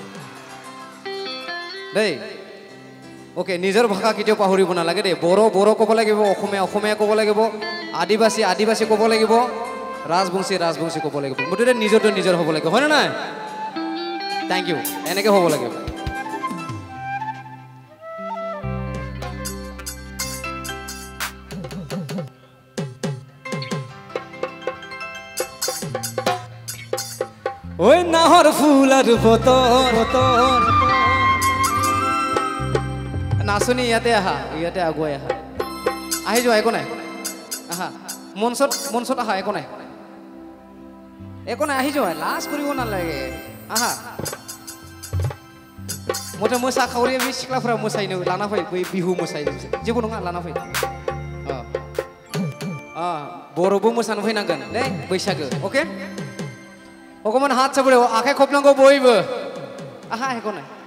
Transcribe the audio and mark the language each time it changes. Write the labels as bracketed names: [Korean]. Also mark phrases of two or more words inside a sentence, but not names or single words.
[Assamese] दै ओके নিজৰ ভাষা কেতিয়াও পাহৰিব নালাগে দেই বড় ক'ব লাগিব অসমীয়া ক'ব লাগিব আদিবাসী ক'ব লাগিব ৰাজবংশী ক'ব লাগিব মুঠতে নিজৰ হ'ব লাগিব হয় না নাই [English] thank you [Assamese] এনেকে হ'ব লাগে ওই নাহর ফুলার বতর নাচনি ইয়াতে আগুৱাই আহা আহি যোৱা একো নাই আহা মঞ্চত আহা একো নাই আহি যোৱা লাজ কৰিব নালাগে [Bodo] आहा मथे मोसाखावरि बे सिख्लाफोरा मोसायनो लाना फै बै बिहु मोसायो जेबो नङा लाना फै बर'बो मोसानो फैनांगोन दे बैसागो ओके अकमान हात साबरे आखाइ खबनांगौ बयबो आहा हेको नाय